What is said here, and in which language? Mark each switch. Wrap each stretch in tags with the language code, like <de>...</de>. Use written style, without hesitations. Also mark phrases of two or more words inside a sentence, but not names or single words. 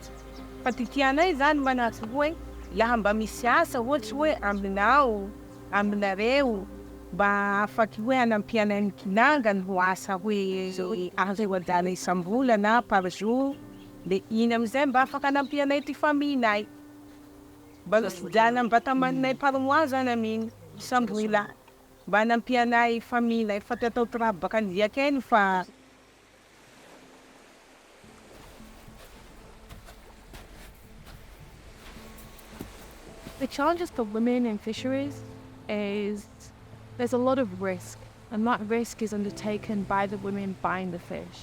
<mg>Fa ty tianay zany manahaky hoe laha mba misy asa ohatsy hoe aminao, aminareo mba afaky hoe hanampianay ny kinangany ho asa hoe azo adala isam-bola na</mg> <fr>par jour.</fr> <mg>Le iny amizay mba afaka hanampianay ty familynay. Mba jala mba tamaninay</mg> <fr>par mois</fr> <mg>zany amin'iny isam-bola. Mba hanampianay familynay fa tatao raha baka andiaka eny fa</mg> <en>the challenges for women in fisheries is there's a lot of risk, and that risk is undertaken by the women buying the fish.</en>